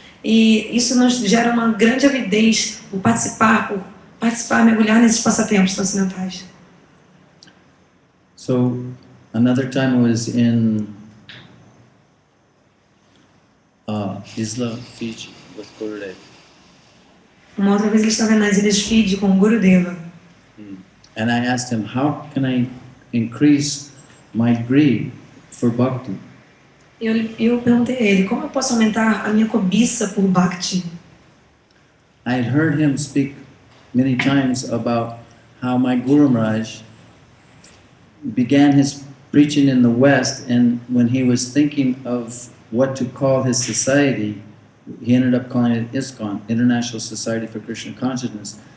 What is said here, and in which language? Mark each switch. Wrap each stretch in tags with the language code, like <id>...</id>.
<pt>E isso nos gera uma grande avidez por participar, mergulhar nesses passatempos transcendentais.</pt> <en>So, another time I was in Isla Fiji with Gurudev.</en> <pt>Uma outra vez ele estava nas Ilhas Fiji com o Gurudeva.</pt> <en>And I asked him, how can I increase my greed for bhakti?</en> <pt>Eu perguntei a ele, como eu posso aumentar a minha cobiça por Bhakti?</pt> <en>I had heard him speak many times about how my Guru Maharaj began his preaching in the West, and when he was thinking of what to call his society, he ended up calling it ISKCON, International Society for Krishna Consciousness.</en>